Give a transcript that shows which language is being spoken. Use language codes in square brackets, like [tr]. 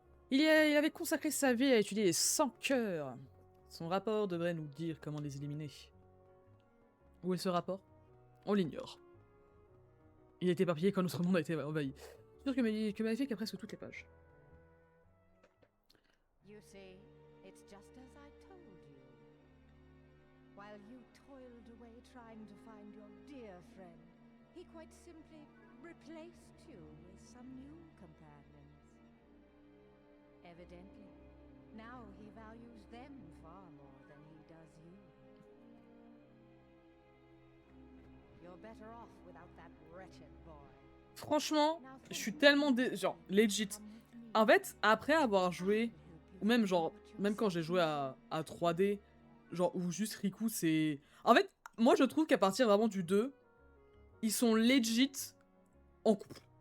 [fr] Il avait consacré sa vie à étudier les sans-cœurs. Son rapport devrait nous dire comment les éliminer. Où est ce rapport? On l'ignore. Il est éparpillé quand notre monde a été envahi. Je suis sûr que Maléfique a presque toutes les pages. [en] You see, it's just as I told you. While you toiled away trying to find your dear friend, he quite simply replaced you with some new companions. Evidently, now he values them far more than he does you. You're better off without that wretched boy. [fr] Franchement, je suis tellement genre legit. En fait, après avoir joué, ou même genre, même quand j'ai joué à 3D, genre ou juste Riku, c'est. En fait, moi je trouve qu'à partir vraiment du 2, ils sont legit en couple.